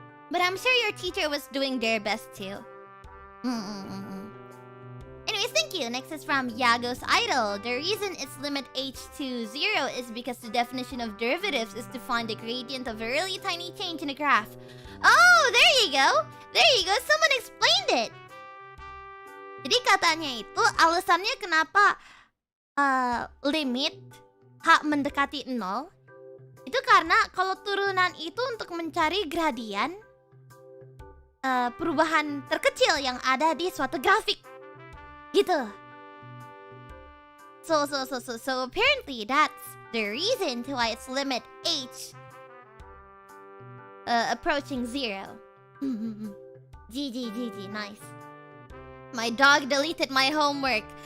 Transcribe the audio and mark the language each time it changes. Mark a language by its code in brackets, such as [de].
[en] But I'm sure your teacher was doing their best too. Anyways, thank you. Next is from Yago's Idol. The reason it's limit h to 0 is because the definition of derivatives is to find the gradient of a really tiny change in a graph. Oh, there you go. There you go. Someone explained it. [id] Jadi katanya itu alasannya kenapa limit H mendekati 0 itu karena kalau turunan itu untuk mencari gradian perubahan terkecil yang ada di suatu grafik gitu. [en] So apparently that's the reason to why it's limit h approaching 0. GG, nice. My dog deleted my homework.